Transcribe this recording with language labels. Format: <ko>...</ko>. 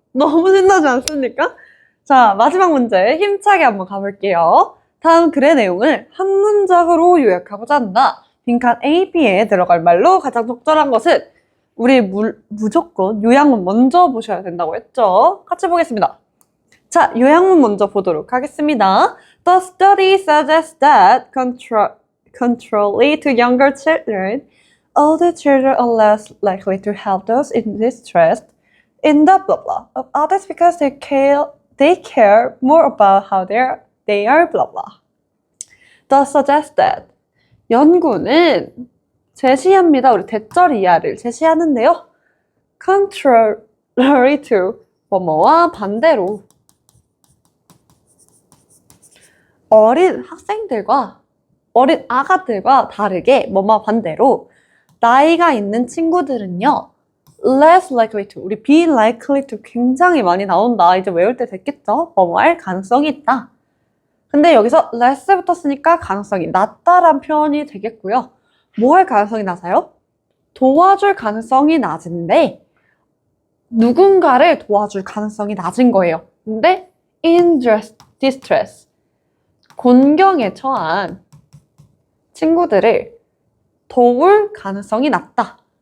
<ko>너무 신나지 않습니까? 자, 마지막 문제 힘차게 한번 가볼게요. 다음 글의 내용을 한 문장으로 요약하고자 한다. 빈칸 A, B에 들어갈 말로 가장 적절한 것은 우리 무조건 요약문 먼저 보셔야 된다고 했죠. 같이 보겠습니다. 자, 요약문 먼저 보도록 하겠습니다.</ko> <en>The study suggests that contrary to younger children, older children are less likely to help those in distress in the blah blah of others because they care more about how they are blah blah. The suggested</en> <ko>연구는 제시합니다. 우리 대절 이하를 제시하는데요.</ko> <en>Contrary to</en> <ko>뭐뭐와 반대로 어린 학생들과 어린 아가들과 다르게 뭐뭐와 반대로 나이가 있는 친구들은요.</ko> <en>less likely to</en> <ko>우리</ko> <en>be likely to</en> <ko>굉장히 많이 나온다. 이제 외울 때 됐겠죠? 뭐뭐 할 가능성이 있다. 근데 여기서 less 붙었으니까 가능성이 낮다란 표현이 되겠고요. 뭐 할 가능성이 낮아요? 도와줄 가능성이 낮은데 누군가를 도와줄 가능성이 낮은 거예요. 근데</ko> <en>in distress</en> <ko>곤경에 처한 친구들을 도울 가능성이 낮다.</ko>